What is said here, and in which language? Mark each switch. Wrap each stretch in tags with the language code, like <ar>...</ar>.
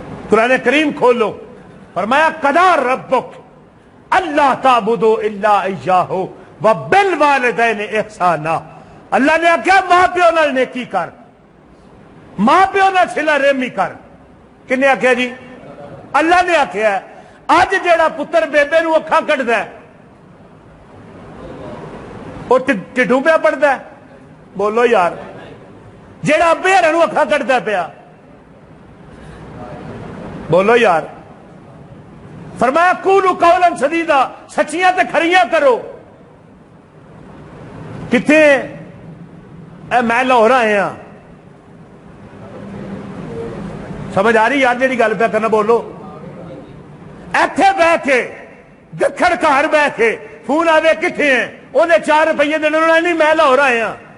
<pa>قرآن کریم کھولو، فرمایا</pa> <ar>قضا ربک اللہ تعبدوا الا ایاہ وبالوالدین احسانا،</ar> <pa>اللہ نے آخیا ماں پیو نال نیکی کر، ماں پیو نال صلہ رحمی کر۔ کنے آخیا جی؟ اللہ نے آخیا۔ اج جیڑا پتر بیبے نو اکھاں کڈدا ہے وہ ٹھڈوں پیا پڑھدا ہے، بولو یار، جیڑا ابے ہرا نو اکھاں کڈدا پیا، بولو یار، فرمایا</pa> <ar>قولوا قولا سدیدا،</ar> <pa>سچیاں تے کھریاں کرو. کتنے اے میں لاہور آئے ہاں، سمجھ آ رہی یار جیڑی گل پہ کرنا؟ بولو. ایتھے بہ کے دکھڑ گھر بہ کے فون آوے کتنے ہیں، انہیں 4 روپیے دینے، نہیں میں لاہور آئے ہاں.</pa>